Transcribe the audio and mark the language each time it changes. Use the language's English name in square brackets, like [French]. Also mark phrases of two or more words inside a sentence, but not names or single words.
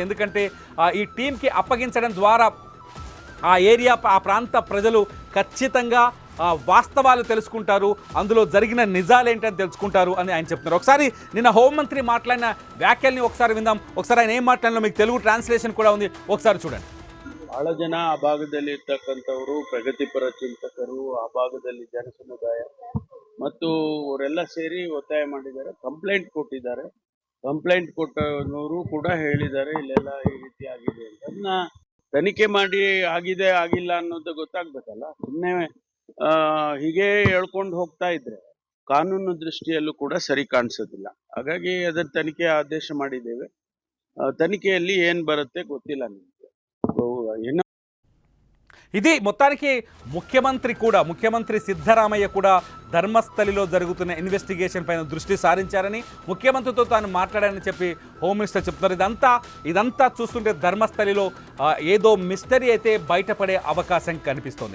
[Telugu] ఎందుకంటే ఈ టీంకి అప్పగించడం ద్వారా ఆ ప్రాంత ప్రజలు ఖచ్చితంగా వాస్తవాలు తెలుసుకుంటారు, అందులో జరిగిన నిజాలేంటని తెలుసుకుంటారు అని ఆయన చెప్తున్నారు. ఒకసారి నిన్న హోంమంత్రి మాట్లాడిన వ్యాఖ్యల్ని ఒకసారి విందాం. ఒకసారి ఆయన ఏం మాట్లాడినా మీకు తెలుగు ట్రాన్స్లేషన్ కూడా ఉంది, ఒకసారి చూడండి. [Kannada] ಬಹಳ ಜನ ಆ ಭಾಗದಲ್ಲಿ ಇರ್ತಕ್ಕಂಥವರು ಪ್ರಗತಿಪರ ಚಿಂತಕರು, ಆ ಭಾಗದಲ್ಲಿ ಜನ ಸಮುದಾಯ ಮತ್ತು ಅವರೆಲ್ಲ ಸೇರಿ ಒತ್ತಾಯ ಮಾಡಿದ್ದಾರೆ, ಕಂಪ್ಲೇಂಟ್ ಕೊಟ್ಟಿದ್ದಾರೆ. ಕಂಪ್ಲೇಂಟ್ ಕೊಟ್ಟವರು ಕೂಡ ಹೇಳಿದ್ದಾರೆ ಇಲ್ಲೆಲ್ಲ ಈ ರೀತಿ ಆಗಿದೆ ಅಂತ. ಅದನ್ನ ತನಿಖೆ ಮಾಡಿ ಆಗಿದೆ ಆಗಿಲ್ಲ ಅನ್ನೋದು ಗೊತ್ತಾಗ್ಬೇಕಲ್ಲ. ಸುಮ್ಮನೆ ಹೀಗೆ ಹೇಳ್ಕೊಂಡು ಹೋಗ್ತಾ ಇದ್ರೆ ಕಾನೂನು ದೃಷ್ಟಿಯಲ್ಲೂ ಕೂಡ ಸರಿ ಕಾಣಿಸೋದಿಲ್ಲ. ಹಾಗಾಗಿ ಅದರ ತನಿಖೆ ಆದೇಶ ಮಾಡಿದ್ದೇವೆ. ತನಿಖೆಯಲ್ಲಿ ಏನ್ ಬರುತ್ತೆ ಗೊತ್ತಿಲ್ಲ ನಿಮ್ಗೆ. ಏನು [Telugu] ఇది మొత్తానికి ముఖ్యమంత్రి సిద్ధరామయ్య కూడా ధర్మస్థలిలో జరుగుతున్న ఇన్వెస్టిగేషన్ పైన దృష్టి సారించారని, ముఖ్యమంత్రితో తాను మాట్లాడారని చెప్పి [English] home minister [Telugu] చెప్తున్నారు. ఇదంతా చూస్తుంటే ధర్మస్థలిలో ఏదో మిస్టరీ అయితే బయటపడే అవకాశం కనిపిస్తోంది.